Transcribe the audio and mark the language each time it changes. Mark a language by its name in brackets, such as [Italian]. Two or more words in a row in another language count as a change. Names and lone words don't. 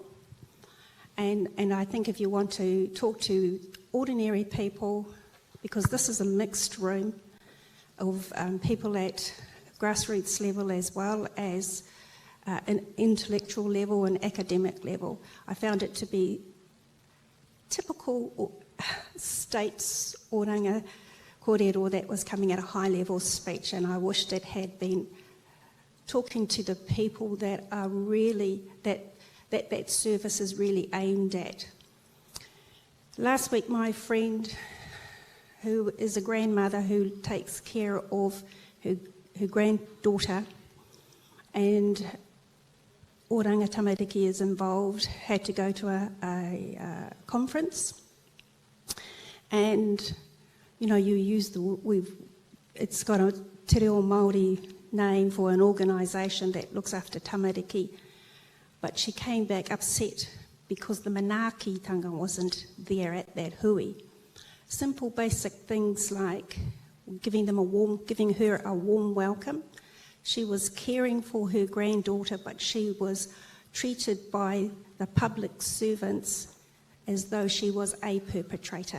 [English] And I think if you want to talk to ordinary people, because this is a mixed room of people at grassroots level as well as an intellectual level and academic level, I found it to be typical states [Māori] oranga kōrero [English] that was coming at a high level speech, and I wished it had been talking to the people that are really, that service is really aimed at. Last week, my friend, who is a grandmother who takes care of her granddaughter, and Oranga Tamariki is involved, had to go to a conference. And, you know, you use it's got a [Māori] te reo Māori [English] name for an organisation that looks after tamariki, but she came back upset because the manaakitanga wasn't there at that hui. Simple basic things like giving her a warm welcome. She was caring for her granddaughter, but she was treated by the public servants as though she was a perpetrator.